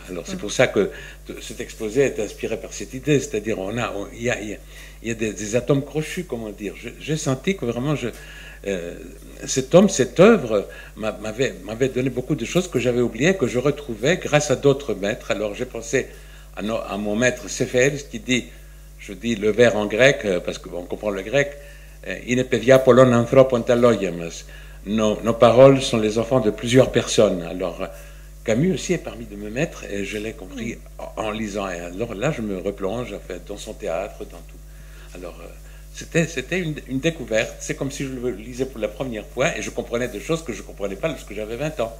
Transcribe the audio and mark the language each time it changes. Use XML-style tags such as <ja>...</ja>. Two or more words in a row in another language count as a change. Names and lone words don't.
<fr>Alors c'est pour ça que cet exposé est inspiré par cette idée, c'est-à-dire il y a des atomes crochus, comment dire. J'ai senti que vraiment cet homme, cette œuvre m'avait donné beaucoup de choses que j'avais oubliées, que je retrouvais grâce à d'autres maîtres. Alors j'ai pensé à mon maître Céphèse qui dit, je dis le vers en grec, parce qu'on comprend le grec,</fr> <el>είναι παιδιά πολλών ανθρώπων τα λόγια μας.</el> <fr>Nos paroles sont les enfants de plusieurs personnes. Alors, Camus aussi est parmi de mes maîtres, et je l'ai compris en lisant. Et alors là, je me replonge dans son théâtre, dans tout. Alors, c'était une découverte. C'est comme si je le lisais pour la première fois, et je comprenais des choses que je ne comprenais pas lorsque j'avais 20 ans.</fr>